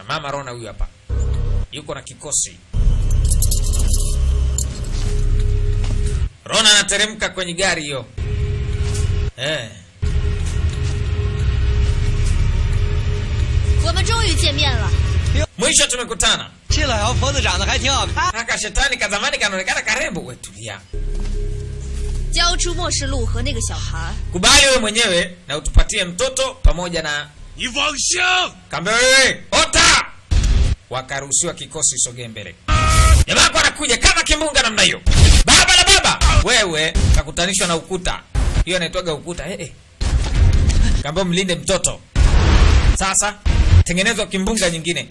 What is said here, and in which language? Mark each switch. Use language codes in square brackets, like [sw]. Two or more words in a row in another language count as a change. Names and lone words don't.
[sw] Mama Rona huyu hapa. Yuko na kikosi. Rona anateremka kwenye gari hiyo. Mwisho tumekutana. [zh] 这老妖婆子长得还挺好看。 [sw] Haka shetani kazamani kanaonekana karembo. Wewe tulia. [zh] 交出末世录和那个小孩。 [sw] Kubali wewe mwenyewe na utupatie mtoto pamoja na [zh] 你妄想！ [sw] Kambe wewe, ota! Wakaruhusiwa kikosi sogee mbele. Jamaa kwa anakuja kama kimbunga namna hiyo. Baba la baba, wewe kakutanishwa na ukuta. Hiyo inaitwaga ukuta. Kambe mlinde mtoto. Sasa tengenezwa kimbunga nyingine.